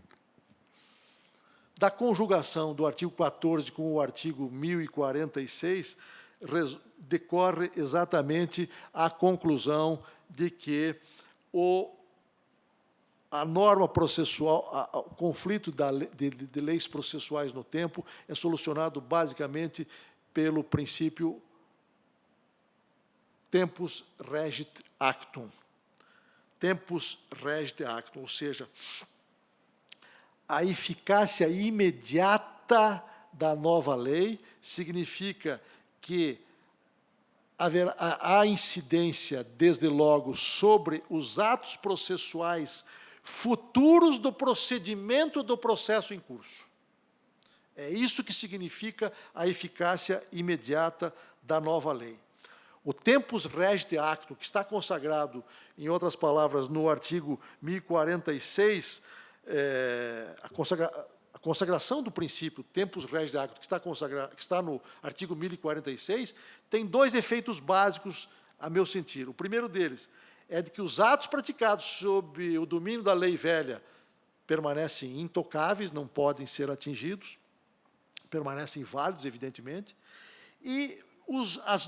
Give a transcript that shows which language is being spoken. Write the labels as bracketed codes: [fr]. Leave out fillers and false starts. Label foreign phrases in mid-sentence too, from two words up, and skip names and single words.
[pt] Da conjugação do artigo 14 com o artigo 1046, decorre exatamente a conclusão de que a norma processual, o conflito de leis processuais no tempo é solucionado basicamente pelo princípio [la] tempus regit actum. Tempus regit actum, [pt] ou seja, a eficácia imediata da nova lei significa que há incidência, desde logo, sobre os atos processuais futuros do procedimento do processo em curso. É isso que significa a eficácia imediata da nova lei. O [la] tempus regit actum, [pt] que está consagrado, em outras palavras, no artigo 1046, a consagração do princípio [la] tempus regit actum, [pt] que está no artigo 1046, tem dois efeitos básicos, a meu sentir. O primeiro deles é de que os atos praticados sob o domínio da lei velha permanecem intocáveis, não podem ser atingidos, permanecem válidos, evidentemente, e as